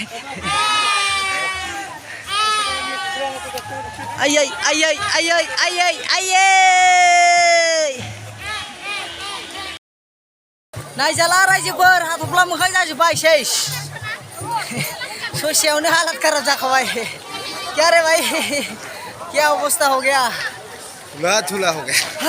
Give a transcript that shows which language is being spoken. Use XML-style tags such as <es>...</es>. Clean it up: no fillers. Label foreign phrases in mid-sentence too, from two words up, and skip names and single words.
<brx>आयै आयै आयै आयै आयै नायजाला रायजोफोर, हाथफ्ला मोखां जाजोब्बाय सेस। ससेयावनो हालात खाराब जाखाबाय।</brx> <hi>क्या रे भाई, क्या अवस्था हो गया, धुला धुला हो गया।</hi>